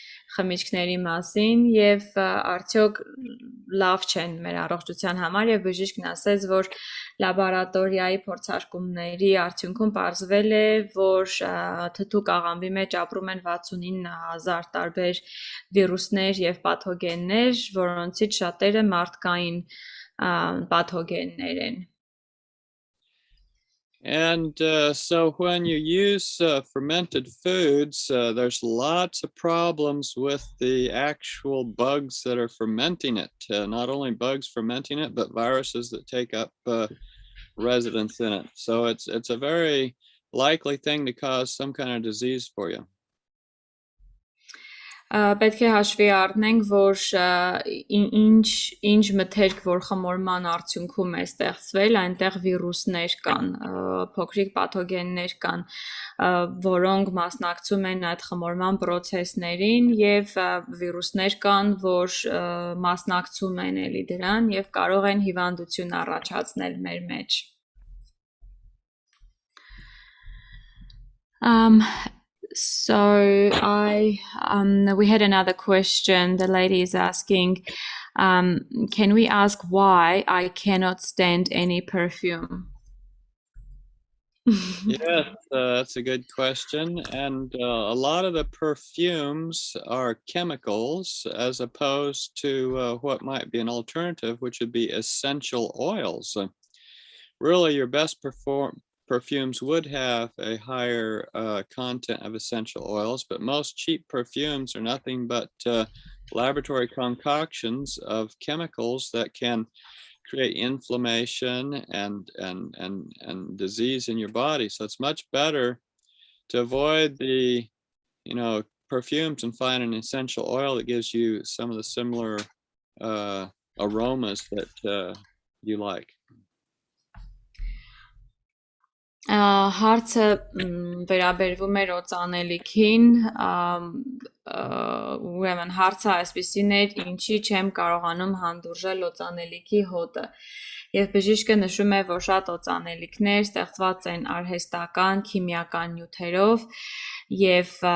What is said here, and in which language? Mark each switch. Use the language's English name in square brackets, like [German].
[Armenian] խմիչքների մասին եւ արդյոք լավ չեն մեր առողջության համար եւ բժիշկն ասեց, որ լաբորատորիայի փորձարկումների արդյունքում պարզվել է, որ թթուկ աղամբի մեջ ապրում են 69,000 տարբեր վիրուսներ եւ պաթոգեններ, որոնցից շատերը մարդկային պաթոգեններ են. [English] And so when you use fermented foods, there's lots of problems with the actual bugs that are fermenting it. Not only bugs fermenting it, but viruses that take up residence in it. So it's a very likely thing to cause some kind of disease for you. [Armenian] Պետք է հաշվի առնենք, որ ինչ մթերք, որ խմորման արդյունքում է ստեղծվել, այնտեղ վիրուսներ կան, փոքրիկ պաթոգեններ կան, որոնք մասնակցում են այդ խմորման պրոցեսներին եւ վիրուսներ կան, որ մասնակցում են էլի դրան եւ կարող են հիվանդություն առաջացնել մեր մեջ։ [English] So we had another question. The lady is asking, can we ask why I cannot stand any perfume? Yes, that's a good question. And a lot of the perfumes are chemicals as opposed to what might be an alternative, which would be essential oils. Really, your best perfumes would have a higher content of essential oils, but most cheap perfumes are nothing but laboratory concoctions of chemicals that can create inflammation and disease in your body. So it's much better to avoid the, perfumes and find an essential oil that gives you some of the similar aromas that you like. [Armenian] Հարցը վերաբերվում էր օծանելիքին, ուրեմն հարցը այսպիսին էր, ինչի չեմ կարողանում հանդուրժել օծանելիքի հոտը։ Եվ բժիշկը նշում է, որ շատ օծանելիքներ ստեղծված են արհեստական, քիմիական նյութերով եւ